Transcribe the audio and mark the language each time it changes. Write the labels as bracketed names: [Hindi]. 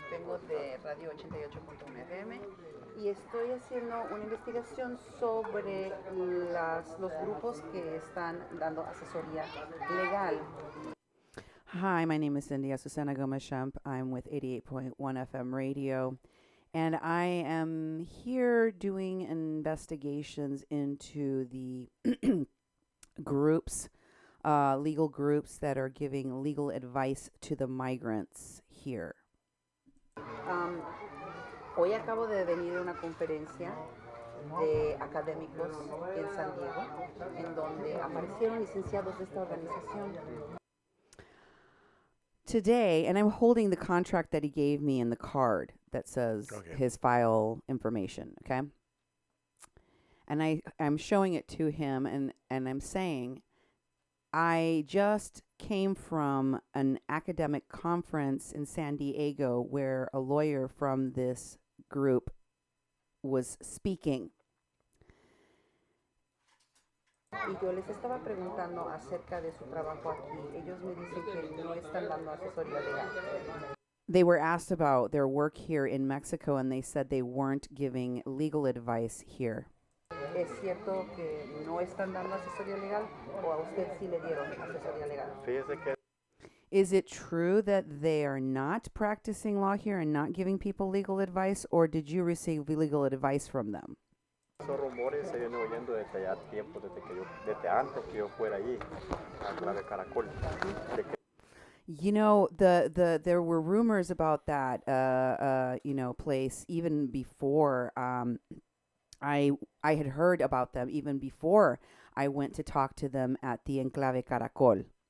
[Spanish] Vengo de Radio 88.1 FM y estoy haciendo una investigación sobre los grupos que están dando asesoría legal. [English] Hi, my name is Cindy Azucena Gomez-Schempp. I'm with 88.1 FM radio, and I am here doing investigations into the groups, legal groups that are giving legal advice to the migrants here. [Spanish] Hoy acabo de venir a una conferencia de académicos en San Diego, en donde aparecieron licenciados de esta organización. [English] Today, and I'm holding the contract that he gave me in the card that says his file information, okay? And I'm showing it to him, and I'm saying, I just came from an academic conference in San Diego where a lawyer from this group was speaking. [Spanish] Y yo les estaba preguntando acerca de su trabajo aquí. Ellos me dicen que no están dando asesoría legal. [English] They were asked about their work here in Mexico, and they said they weren't giving legal advice here. [Spanish] ¿Es cierto que no están dando asesoría legal, o a usted sí le dieron asesoría legal? Fíjese que [English] is it true that they are not practicing law here and not giving people legal advice, or did you receive legal advice from them? [Spanish] Esos rumores se vienen oyendo desde ya tiempo, desde antes que yo fuera allí, a Clave Caracol. [English] You know, there were rumors about that, place even before I had heard about them, even before I went to talk to them at the Enclave Caracol.